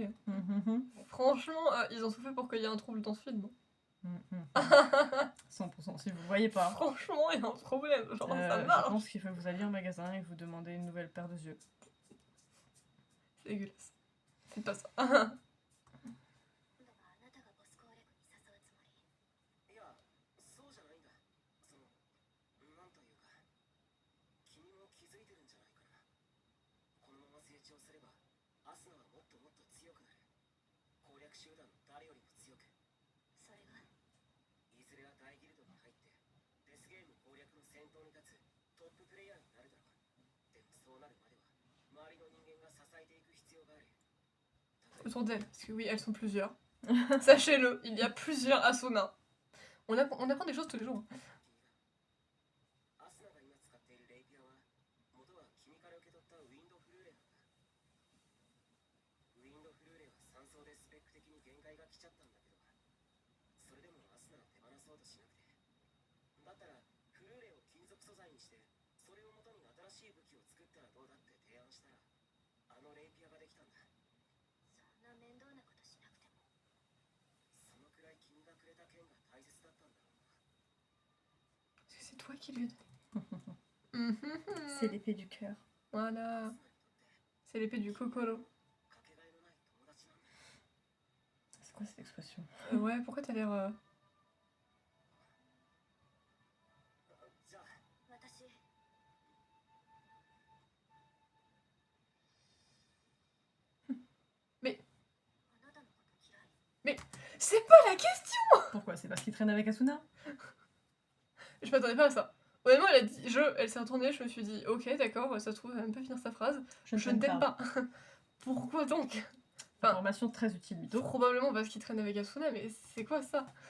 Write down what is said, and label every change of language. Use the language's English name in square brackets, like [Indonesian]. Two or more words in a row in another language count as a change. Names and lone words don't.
[French] Hein. Mhm. Franchement, ils ont tout fait pour qu'il y ait un trouble dans ce film. Mhm. 100%. Si vous voyez pas, Franchement, il y a un problème. Genre, ça je marche. pense qu'il faut que vous alliez en magasin et vous demandez une nouvelle paire de yeux. C'est dégueulasse. C'est pas ça. [Japanese] 今度はあなたがボス攻略に誘うつもり？いや、そうじゃないんだ。なんというか、君も気づいてるんじゃないかな。このまま成長すれば、アスナはもっともっと強くなる。攻略集団の誰よりも強く。それがいずれは大ギルドに入って、デスゲーム攻略の先頭に立つトッププレイヤーになるだろう。でもそうなるまでは、周りの人間が支えていく必要がある。 [French] Autour d'elles, parce que oui, elles sont plusieurs. Sachez-le, il y a plusieurs Asuna. On apprend des choses tous les jours. [Japanese] アスナが今使っているレイピアは、元は君から受け取ったウィンドフルーレなんだ。ウィンドフルーレは3層でスペック的に限界が来ちゃったんだけど、それでもアスナは手放そうとしなくて。だったら、フルーレを金属素材にして、それを元に新しい武器を作ったらどうだって提案したら、あのレイピアができたんだ。そんな面倒なことしなくても。そのくらい君がくれた剣が大切だったんだろうな。 [French] Parce que c'est toi qui lui as donné. C'est l'épée du cœur. Voilà. C'est l'épée du Kokoro. [Japanese] かけがえのない友達なんだ。 [French] C'est quoi cette expression? Ouais, pourquoi t'as l'air... [Japanese] じゃあ、私、 [French] Mais [Japanese] あなたのこと嫌い。 [French] c'est pas la question. Pourquoi? C'est parce qu'il traîne avec Asuna? Je m'attendais pas à ça. Honnêtement, elle a dit elle s'est retournée, je me suis dit, ok, d'accord, ça se trouve, elle va même pas finir sa phrase. Je ne t'aime pas. Pourquoi donc? Enfin, Information très utile, Mito. Probablement parce qu'il traîne avec Asuna, mais c'est quoi ça?